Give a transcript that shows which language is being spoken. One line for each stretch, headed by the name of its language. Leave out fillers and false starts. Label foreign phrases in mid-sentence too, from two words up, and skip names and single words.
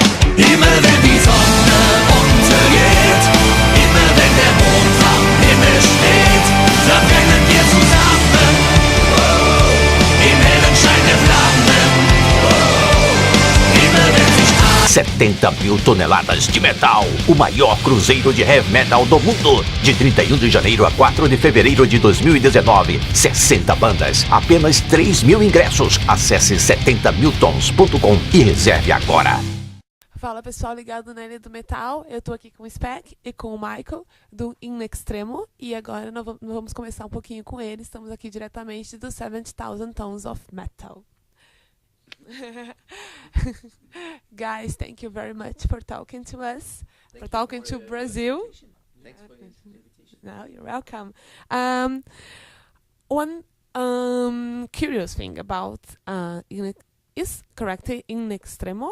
German: Immer wenn die Sonne untergeht, immer wenn der Mond am Himmel steht, verbrennen wir zusammen, im hellen Schein der Flammen, immer wenn sich
Portuguese: 70 mil toneladas de metal, o maior cruzeiro de
English: heavy metal
Portuguese: do mundo. De 31 de janeiro a 4 de fevereiro de 2019, 60 bandas, apenas 3 mil ingressos. Acesse 70miltons.com e reserve agora. Fala pessoal ligado na Ilha do Metal, eu tô aqui com o Spec e com o Michael do Extremo e agora nós vamos começar um pouquinho com eles. Estamos aqui diretamente do 70,000 Tons of Metal.
English: Guys, thank you very much for talking to us, for talking to Brazil. Thanks for the invitation. No, you're welcome. One curious thing about is correctly in Extremo?